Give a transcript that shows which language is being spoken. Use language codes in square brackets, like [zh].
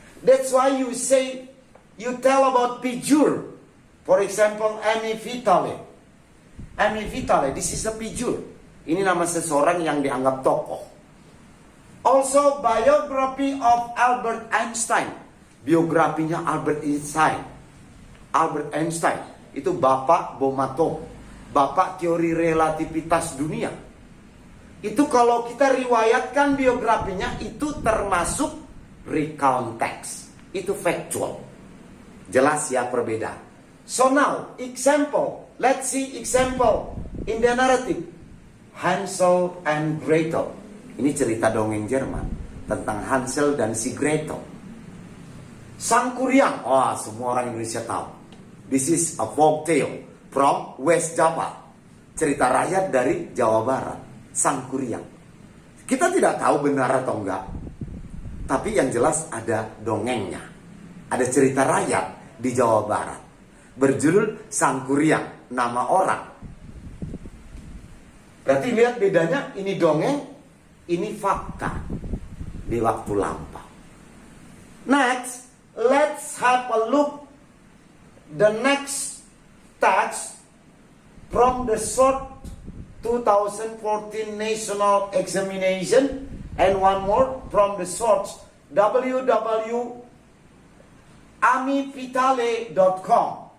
[en] That's why you tell about figure. For example, Amy Vitale. Amy Vitale, this is a figure. [id] Ini nama seseorang yang dianggap tokoh. [en] Also, biography of Albert Einstein. [id] Biografinya Albert Einstein. Albert Einstein itu bapak bom atom, bapak teori relativitas dunia. Itu kalau kita riwayatkan biografinya, itu termasuk recount text. Itu factual. Jelas ya perbedaan. [en] So now, example. Let's see example in the narrative. [id] Hansel and Gretel. Ini cerita dongeng Jerman tentang Hansel dan si Gretel. Sang Kuryang. Oh, semua orang Indonesia tahu. [en] This is a folk tale from West Java. [id] Cerita rakyat dari Jawa Barat. Sang Kuryang. Kita tidak tahu benar atau enggak. Tapi yang jelas ada dongengnya. Ada cerita rakyat di Jawa Barat. Berjudul Sang Kuryang, nama orang. Berarti lihat bedanya, ini dongeng, ini fakta di waktu lampau. [en] Next, let's have a look the next text from the short 2014 national examination, and one more from the source www.amipitale.com.